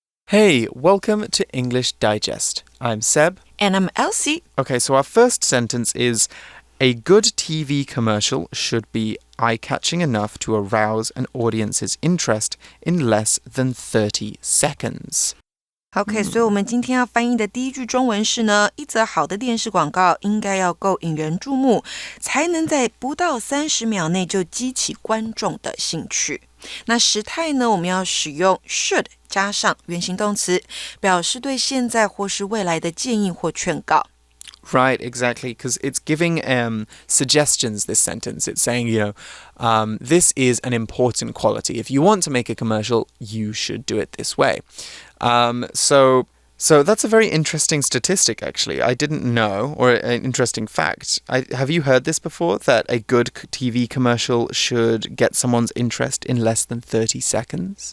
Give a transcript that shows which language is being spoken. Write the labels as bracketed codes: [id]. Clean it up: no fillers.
[en] Hey, welcome to English Digest. I'm Seb. And I'm Elsie. Okay, so our first sentence is, a good TV commercial should be eye-catching enough to arouse an audience's interest in less than 30 seconds. [zh] OK, 所以我们今天要翻译的第一句中文是呢，一则好的电视广告应该要够引人注目，才能在不到30秒内就激起观众的兴趣。那时态呢，我们要使用 should 加上原形动词，表示对现在或是未来的建议或劝告。 [en] Right, exactly, because it's giving suggestions, this sentence. It's saying, this is an important quality. If you want to make a commercial, you should do it this way. So that's a very interesting statistic, actually. I didn't know, or an interesting fact. Have you heard this before, that a good TV commercial should get someone's interest in less than 30 seconds?